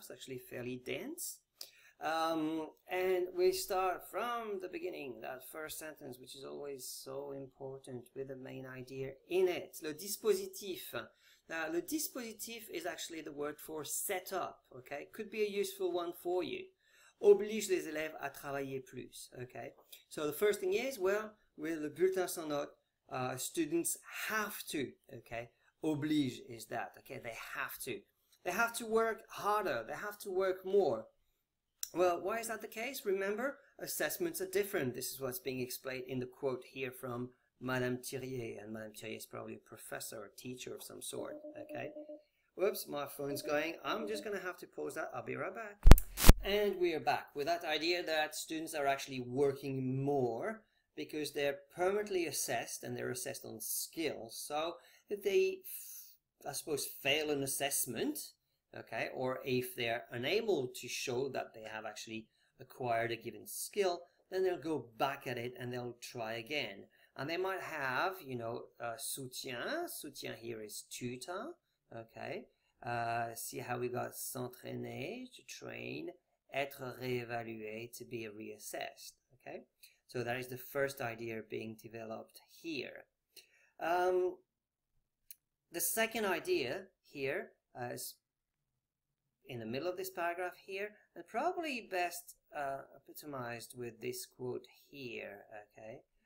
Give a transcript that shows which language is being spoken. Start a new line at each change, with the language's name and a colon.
English: It's actually fairly dense. And we start from the beginning, that first sentence, which is always so important, with the main idea in it. Le dispositif. Now, le dispositif is actually the word for set up, okay? Could be a useful one for you.
French: Oblige les élèves à travailler plus,
English: okay? So the first thing is, well, with le bulletin sans notes, students have to, okay? Oblige is that, okay? They have to. They have to work harder. They have to work more. Well, why is that the case? Remember, assessments are different. This is what's being explained in the quote here from Madame Thirier, and Madame Thirier is probably a professor or teacher of some sort, okay? Whoops, my phone's going. I'm just going to have to pause that. I'll be right back. And we are back with that idea that students are actually working more because they're permanently assessed, and they're assessed on skills. So if they, I suppose, fail an assessment, okay, or if they're unable to show that they have actually acquired a given skill, then they'll go back at it and they'll try again. And they might have, you know, soutien. Soutien here is tutor, okay. See how we got s'entraîner, to train, être réévalué, to be reassessed, okay. So that is the first idea being developed here. The second idea here is in the middle of this paragraph here, and probably best epitomized with this quote here, okay.